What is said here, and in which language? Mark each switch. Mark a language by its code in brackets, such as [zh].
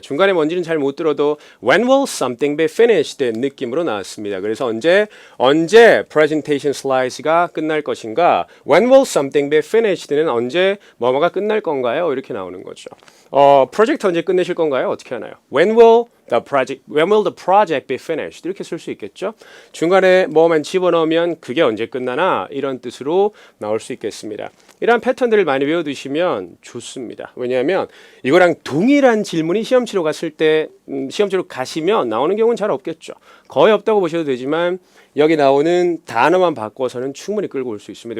[ko] 중간에 뭔지는 잘 못 들어도 [en] when will something be finished [ko] 느낌으로 나왔습니다. 그래서 언제 presentation slides가 끝날 것인가 [en] when will something be finished [ko] 는 언제 뭐뭐가 끝날 건가요? 이렇게 나오는 거죠. 프로젝트 언제 끝내실 건가요? 어떻게 하나요? [en] When will the project be finished? [ko] 이렇게 쓸 수 있겠죠. 중간에 뭐만 집어넣으면 그게 언제 끝나나 이런 뜻으로 나올 수 있겠습니다. 이러한 패턴들을 많이 외워두시면 좋습니다. 왜냐하면 이거랑 동일한 질문이 시험치로 갔을 때 시험치로 가시면 나오는 경우는 잘 없겠죠. 거의 없다고 보셔도 되지만 여기 나오는 단어만 바꿔서는 충분히 끌고 올 수 있습니다.